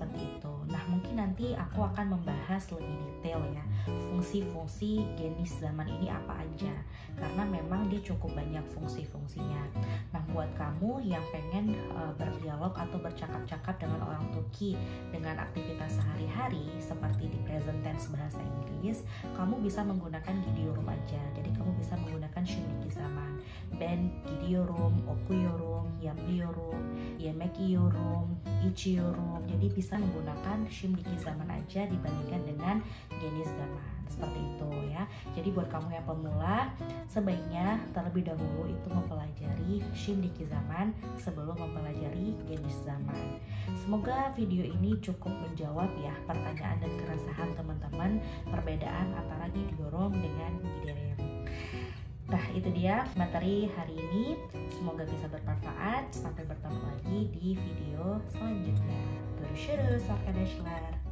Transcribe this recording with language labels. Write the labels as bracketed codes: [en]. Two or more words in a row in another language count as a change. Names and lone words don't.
[id] Nah, mungkin nanti aku akan membahas lebih detail ya fungsi-fungsi [tr] genis zaman [id] ini apa aja, karena memang dia cukup banyak fungsi-fungsinya. Nah, buat kamu yang pengen berdialog atau bercakap-cakap dengan orang Turki dengan aktivitas sehari-hari seperti di [en] present tense [id] bahasa Inggris, kamu bisa menggunakan gidiyorum aja. Jadi kamu bisa menggunakan [tr] şimdiki zaman. Ben gidiyorum, okuyorum, yapıyorum, yemek yiyorum, içiyorum. [id] Jadi bisa menggunakan [tr] şimdiki zaman [id] aja dibandingkan dengan [tr] genis zaman. [id] Seperti itu ya. Jadi buat kamu yang pemula, sebaiknya terlebih dahulu itu mempelajari [tr] şimdiki zaman [id] sebelum mempelajari [tr] genis zaman. [id] Semoga video ini cukup menjawab ya pertanyaan dan keresahan teman-teman perbedaan antara gidiyorum dengan giderim. Nah, itu dia materi hari ini. Semoga bisa bermanfaat. Sampai bertemu lagi di video selanjutnya. [tr] Görüşürüz arkadaşlar.